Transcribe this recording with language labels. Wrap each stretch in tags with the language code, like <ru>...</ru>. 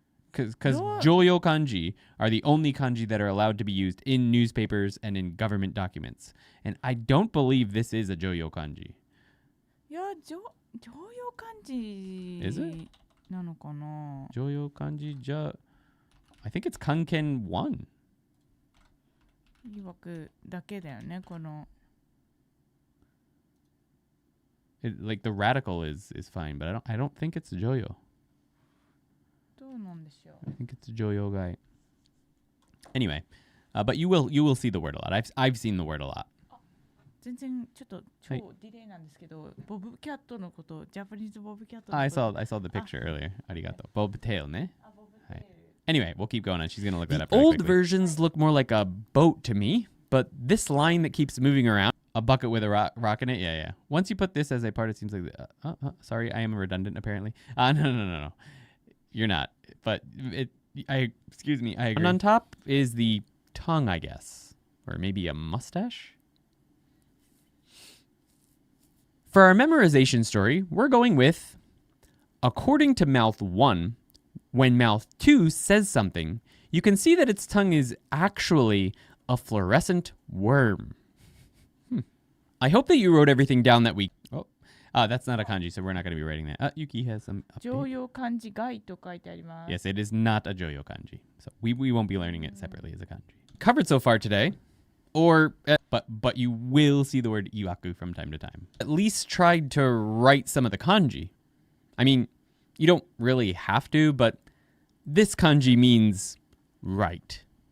<en>Because joyo kanji are the only kanji that are allowed to be used in newspapers and in government documents. And I don't believe this is a joyo kanji. Yeah, joyo kanji. Is it?</en> <ja>なのかな?</ja> <en>Joyo kanji I think it's kanken 1.</en> <ja>いわくだけだよね、この。</ja> <en>Like the radical is fine, but I don't think it's joyo.</en> <ja>どうなんでしょう?</ja> <en>I think it's a joyo guy. Anyway, but you will see the word a lot. I've seen the word a lot.</en> <ja>全然ちょっと超ディレイなんですけど、ボブキャットのこと、ジャパニーズボブキャットのこと。</ja> <en>I saw the picture earlier. Arigato. Bobtail, ne? Anyway, we'll keep going on. She's gonna look that up. The old versions look more like a boat to me, but this line that keeps moving around, a bucket with a rock in it. Yeah. Once you put this as a part, it seems like. Sorry, I am redundant apparently. No. You're not. But excuse me. I agree. And on top is the tongue, I guess, or maybe a mustache. For our memorization story, we're going with, according to mouth 1, when mouth 2 says something, you can see that its tongue is actually a fluorescent worm. I hope that you wrote everything down that we... that's not a kanji, so we're not going to be writing that. Yuki has some update.</en> <ja>常用漢字外と書いてあります。</ja> <en>Yes, it is not a joyo kanji. So we won't be learning it separately as a kanji. Covered so far today, or but you will see the word iwaku from time to time. at least tried to write some of the kanji. I mean, you don't really have to, but this kanji means right.</en>